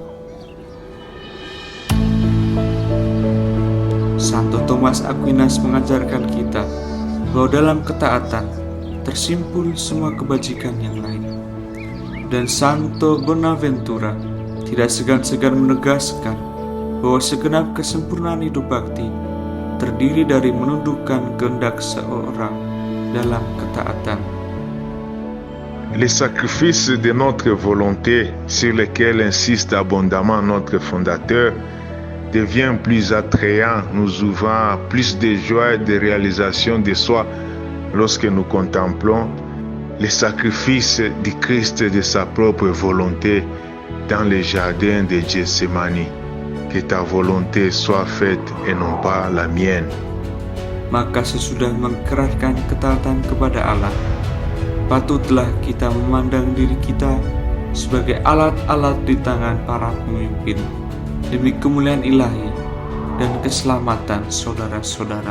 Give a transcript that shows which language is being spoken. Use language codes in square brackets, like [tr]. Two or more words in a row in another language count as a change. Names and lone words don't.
[id] Santo Thomas Aquinas mengajarkan kita bahwa dalam ketaatan tersimpul semua kebajikan yang lain. Dan Santo Bonaventura tidak segan-segan menegaskan bahwa segenap kesempurnaan hidup bakti terdiri dari menundukkan kehendak seorang dalam ketaatan. [fr] Les sacrifices de notre volonté, sur lesquels insiste abondamment notre fondateur, devient plus attrayant, nous ouvrant à plus de joie et de réalisation de soi lorsque nous contemplons les sacrifices du Christ de sa propre volonté dans le jardin de Gethsemane. Que ta volonté soit faite et non pas la mienne. [id] Maka sesudah mengerahkan ketaatan kepada Allah, patutlah kita memandang diri kita sebagai alat-alat di tangan para pemimpin demi kemuliaan ilahi dan keselamatan saudara-saudara.